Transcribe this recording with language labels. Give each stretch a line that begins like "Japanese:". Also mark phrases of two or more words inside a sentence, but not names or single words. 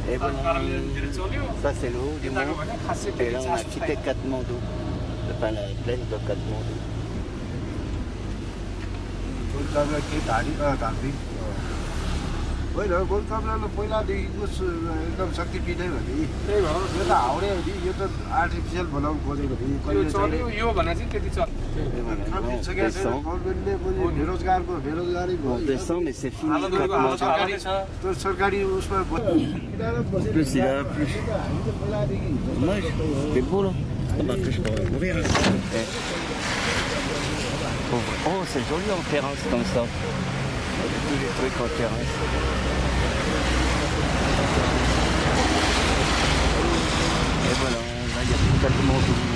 French: Et voilà, ça c'est le haut du mont. Et là on a quitté Katmandou, enfin la plaine de Katmandou.
Nepali: होइन गोल कामरालाई पहिलादेखिको एकदम शक्तिपीठ नै हो नि त्यही भएर यो त हाउडे हो नि यो त आर्टिफिसियल बनाउनु खोजेको नि यो भने चाहिँ त्यति चल्छ गभर्मेन्टले पनि बेरोजगारी भयो
French: Descend, mais c'est fini. Katmandou.
Nepali: सरकारी उसमा
French: Plus il a plus. Dommage, c'est beau là. Ah bah que je peux ouvrir. Oh, c'est joli en terrasse comme ça. Tous les trucs en terrasse. Et voilà, là il y a tout Katmandou.